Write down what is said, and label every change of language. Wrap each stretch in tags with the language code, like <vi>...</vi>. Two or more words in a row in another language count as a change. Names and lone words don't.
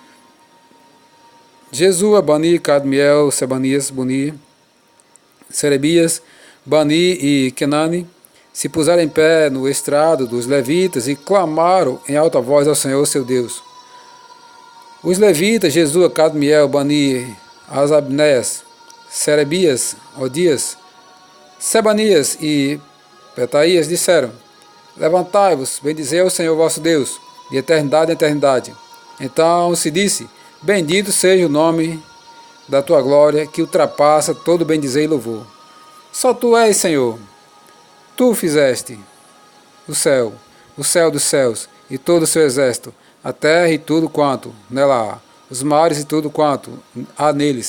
<pt>Jesua, Bani, Cadmiel, Sebanias, Buni, Serebias, Bani e Kenani se puseram em pé no estrado dos levitas e clamaram em alta voz ao Senhor, seu Deus. Os levitas, Jesua, Cadmiel, Bani, Asabneias, Serebias, Odias, Sebanias e Petaias disseram: Levantai-vos, bendizei ao Senhor vosso Deus, de eternidade em eternidade. Então se disse: Bendito seja o nome da tua glória, que ultrapassa todo bendizei e louvor. Só tu és, Senhor. Tu fizeste o céu dos céus, e todo o seu exército, a terra e tudo quanto nela há, os mares e tudo quanto há neles.</pt>